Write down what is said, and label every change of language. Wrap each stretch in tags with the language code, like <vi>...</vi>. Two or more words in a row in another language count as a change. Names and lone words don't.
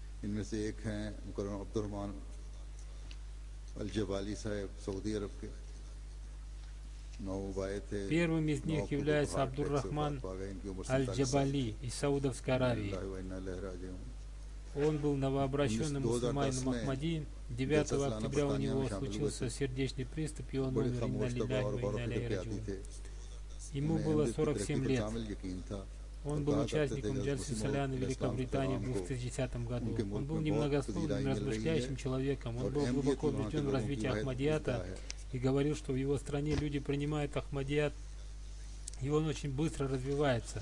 <ru>Первым из них является Абдур-Рахман Аль-Джабали из Саудовской Аравии. Он был новообращенным мусульманином Ахмади. 9 октября у него случился сердечный приступ, и он умер.</ru> <ar>إنا لله وإنا إليه راجعون.</ar> <ru>Ему было 47 лет. Он был участником Джальсы Саляна Великобритании в 2010 году. Он был немногословным, размышляющим человеком. Он был глубоко убежден в развитии Ахмадията и говорил, что в его стране люди принимают Ахмадият, и он очень быстро развивается.</ru>